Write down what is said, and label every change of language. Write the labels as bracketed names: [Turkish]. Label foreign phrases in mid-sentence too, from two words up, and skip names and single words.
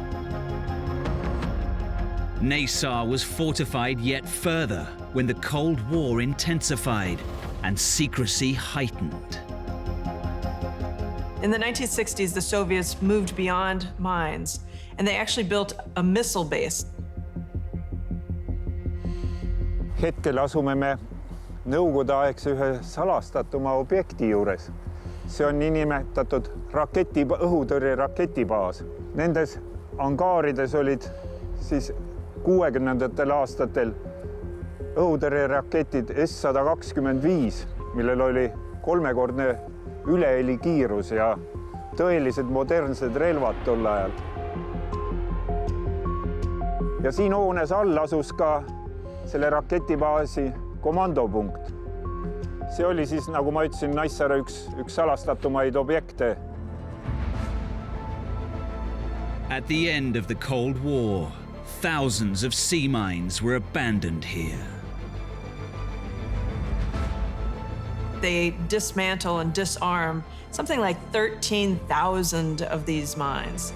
[Estonian] Naissaar was fortified yet further when the Cold War intensified and secrecy heightened. In the 1960s, the Soviets moved beyond mines, and they actually built a missile base. Hetkel asume me nõukogudeaegse ühe salastatuma objekti juures. See on niinimetatud õhutõrje raketibaas. Nendes angaarides olid siis 60ndatel aastatel õhutõrjeraketid S08, millel oli 3-kordne ülehelikiirus ja tõelised modernsed relvad tol ajal. Ja siin hoones all asus ka selle raketibaasi komandopunkt. See oli siis, nagu ma ütlesin, Naissaare üks salastatumaid objekte. [English] At the end of the Cold War, thousands of sea mines were abandoned here. They dismantle and disarm something like 13,000 of these mines.